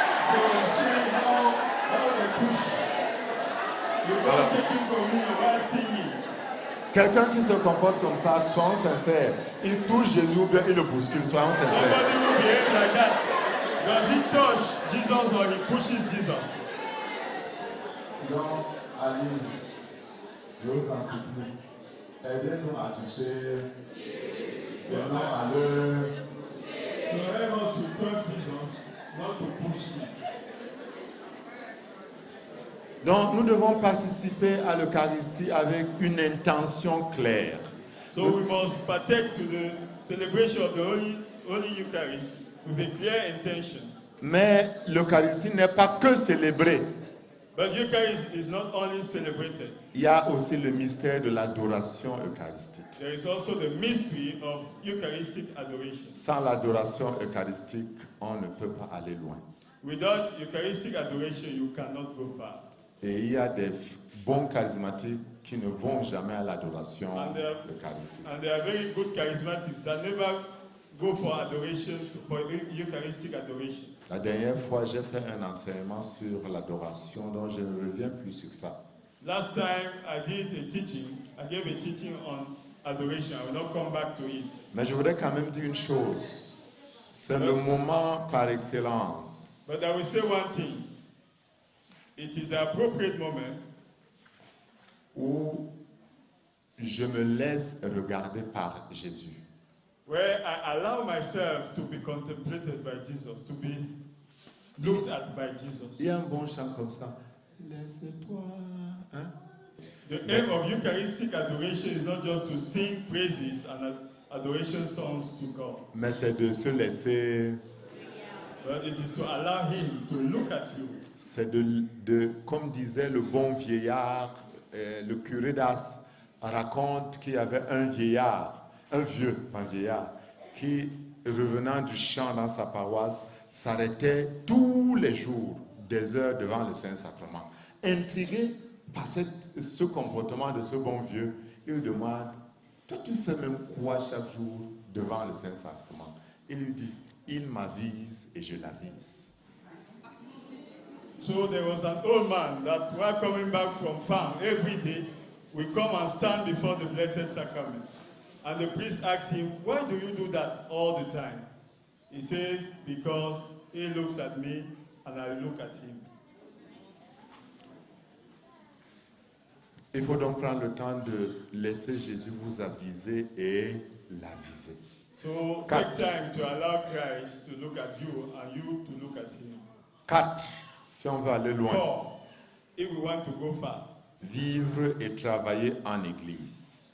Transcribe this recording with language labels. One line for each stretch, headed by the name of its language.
English: So I'll show you how they push. You go taking communion while singing.
French: Quelqu'un qui se comporte comme ça, soyons sincères. Il touche Jésus ou bien il le bouscule, soyons sincères.
English: Nobody will behave like that. Does he touch Jesus or he pushes Jesus?
French: Donc, Aline, je vous en supplie, aidez-nous à toucher, non à le...
English: So help us to touch Jesus, not to push him.
French: Donc, nous devons participer à l'Eucharistie avec une intention claire.
English: So we must partake to the celebration of the Holy Eucharist with a clear intention.
French: Mais l'Eucharistie n'est pas que célébrée.
English: But Eucharist is not only celebrated.
French: Il y a aussi le mystère de l'adoration eucharistique.
English: There is also the mystery of Eucharistic adoration.
French: Sans l'adoration eucharistique, on ne peut pas aller loin.
English: Without Eucharistic adoration, you cannot go far.
French: Et il y a des bons charismatiques qui ne vont jamais à l'adoration eucharistique.
English: And there are very good charismatics that never go for adoration, for Eucharistic adoration.
French: La dernière fois, j'ai fait un enseignement sur l'adoration, donc je ne reviens plus sur ça.
English: Last time I did a teaching, I gave a teaching on adoration. I will not come back to it.
French: Mais je voudrais quand même dire une chose. C'est le moment par excellence
English: But I will say one thing. It is the appropriate moment
French: où je me laisse regarder par Jésus.
English: where I allow myself to be contemplated by Jesus, to be looked at by Jesus.
French: Il y a un bon chant comme ça. Laisse-toi. Hein?
English: The aim of Eucharistic adoration is not just to sing praises and adoration songs to God,
French: Mais c'est de se laisser,
English: but it is to allow Him to look at you.
French: c'est comme disait le bon vieillard, le curé d'As raconte qu'il y avait un vieillard, un vieux, pas un vieillard, qui, revenant du champ dans sa paroisse, s'arrêtait tous les jours, des heures devant le Saint-Sacrement. Intrigué par ce comportement de ce bon vieux, il lui demande, toi tu fais même quoi chaque jour devant le Saint-Sacrement? Il lui dit, il m'avise et je l'avise.
English: So there was an old man that while coming back from farm every day, we come and stand before the Blessed Sacrament. And the priest asked him, why do you do that all the time? He says, because he looks at me and I look at him.
French: Il faut donc prendre le temps de laisser Jésus vous aviser et l'aviser.
English: So take time to allow Christ to look at you and you to look at him.
French: 4. Si on veut aller loin,
English: 4, if we want to go far,
French: vivre et travailler en Église.